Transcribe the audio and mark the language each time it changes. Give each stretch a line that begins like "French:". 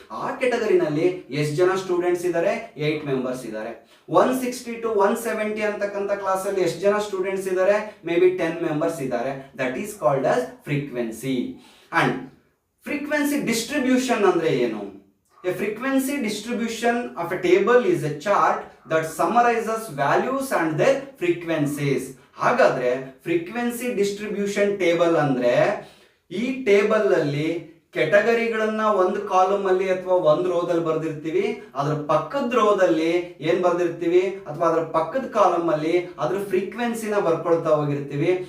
Kannada: ಆ ಕೆಟಗರಿನಲ್ಲಿ ಎಷ್ಟು ಜನ ಸ್ಟೂಡೆಂಟ್ಸ್ ಇದ್ದಾರೆ? 8 ಮೆಂಬರ್ಸ್ ಇದ್ದಾರೆ. 160 to 170 ಅಂತಕ್ಕಂಥ ಕ್ಲಾಸ್ ಅಲ್ಲಿ ಎಷ್ಟು ಜನ ಸ್ಟೂಡೆಂಟ್ಸ್ ಇದ್ದಾರೆ?
English: Maybe 10 members ಇದ್ದಾರೆ. That is called as frequency. And frequency distribution
Kannada: ಅಂದ್ರೆ ಏನು?
English: A frequency distribution of a table is a chart that summarizes values and their frequencies.
Kannada: ಹಾಗಾದ್ರೆ ಫ್ರೀಕ್ವೆನ್ಸಿ ಡಿಸ್ಟ್ರಿಬ್ಯೂಷನ್ ಟೇಬಲ್ ಅಂದ್ರೆ ಈ ಟೇಬಲ್ ಅಲ್ಲಿ ಕೆಟಗರಿಗಳನ್ನ ಒಂದು column ಅಲ್ಲಿ ಅಥವಾ ಒಂದು ರೋದಲ್ಲಿ ಬರ್ದಿರ್ತೀವಿ, ಅದ್ರ ಪಕ್ಕದ ರೋದಲ್ಲಿ ಏನ್ ಬರ್ದಿರ್ತೀವಿ ಅಥವಾ ಅದ್ರ ಪಕ್ಕದ ಕಾಲಮ್ ಅಲ್ಲಿ ಅದ್ರ ಫ್ರೀಕ್ವೆನ್ಸಿನ ಬರ್ಕೊಳ್ತಾ ಹೋಗಿರ್ತೀವಿ.